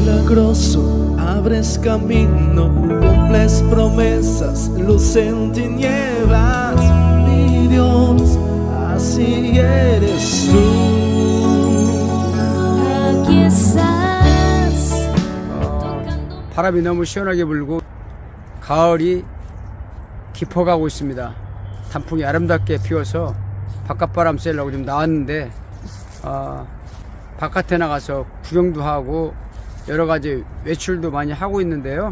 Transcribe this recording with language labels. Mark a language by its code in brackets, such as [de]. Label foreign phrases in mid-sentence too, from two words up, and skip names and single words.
[es] milagroso, abres camino, cumples promesas, luz en tinieblas. Mi Dios, así eres tú. Aquí estás. [ko] 바람이 너무 시원하게 불고 가을이 깊어가고 있습니다. 단풍이 아름답게 피어서 바깥바람 쐬려고 좀 나왔는데 바깥에 나가서 구경도 하고 여러가지 외출도 많이 하고 있는데요.